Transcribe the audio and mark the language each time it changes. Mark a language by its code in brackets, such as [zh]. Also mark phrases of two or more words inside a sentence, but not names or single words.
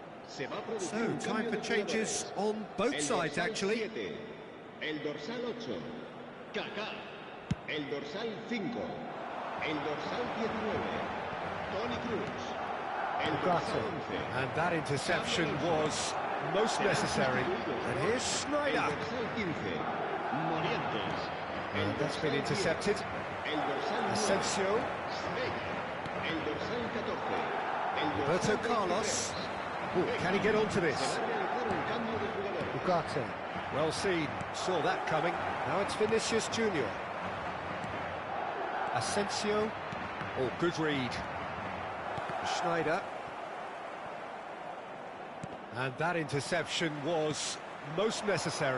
[en] So, time for changes on both sides, actually. [es] El dorsal 8, Kaká. El dorsal 5, el dorsal 19, Toni Kroos. El dorsal 11. [en] And that interception was most necessary. And here's Schneider. [es] El dorsal 15, Morientes. [en] And that's been intercepted. [es] El dorsal 9, Asensio. Vega. El dorsal 14, el Roberto dorsal Carlos. 23. [en] Ooh, can he get onto this? [es] Se va a realizar un cambio de jugador. Ugarte. [en] Well seen. Saw that coming. Now it's Vinicius Junior. Asensio. Oh, good read. Schneider. And that interception was most necessary.